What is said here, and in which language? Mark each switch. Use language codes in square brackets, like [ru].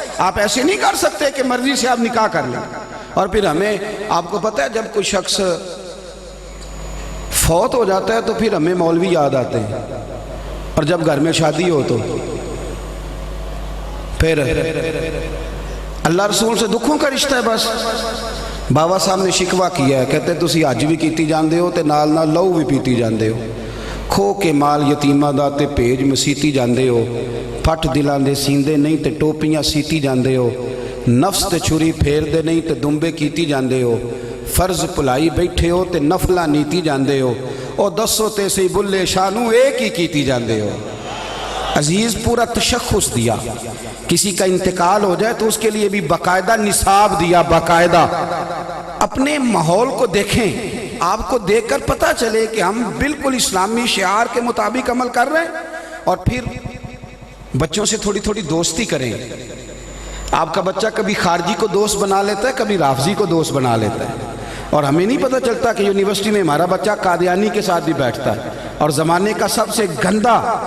[ur] آپ ایسے نہیں کر سکتے کہ مرضی سے آپ نکاح کر لیں. اور پھر ہمیں، آپ کو پتہ ہے جب کوئی شخص فوت ہو جاتا ہے تو پھر ہمیں مولوی یاد آتے ہیں، اور جب گھر میں شادی ہو تو پھر اللہ رسول سے دکھوں کا رشتہ ہے. بس بابا صاحب نے شکوہ کیا ہے، [pa] کہتے تسی حج بھی کیتی جاندے ہو تے نال نال لہو بھی پیتی جاندے ہو، کھو کے مال یتیماں دا تے بھیج مسیتی جاندے ہو، پھٹ دلاں دے سیندے نہیں تے ٹوپیاں سیتی جاندے ہو، نفس تے چھری پھیر دے نہیں تے دمبے کیتی جاندے ہو، فرض پلائی بیٹھے ہو تے نفلہ نیتی جاندے ہو، او دسو تے سی بلے شانو ایک ہی کیتی جاندے ہو. [ur] عزیز پورا تشخص دیا. کسی کا انتقال ہو جائے تو اس کے لیے بھی باقاعدہ نصاب دیا. باقاعدہ اپنے ماحول کو دیکھیں آپ کو دیکھ کر پتہ چلے کہ ہم بالکل اسلامی شعار کے مطابق عمل کر رہے ہیں، اور پھر بچوں سے تھوڑی تھوڑی دوستی کریں۔ آپ کا بچہ کبھی خارجی کو دوست بنا لیتا ہے، کبھی رافضی کو دوست بنا لیتا ہے، اور ہمیں نہیں پتہ چلتا کہ یونیورسٹی میں ہمارا بچہ قادیانی کے ساتھ بھی بیٹھتا ہے، اور زمانے کا سب سے گندا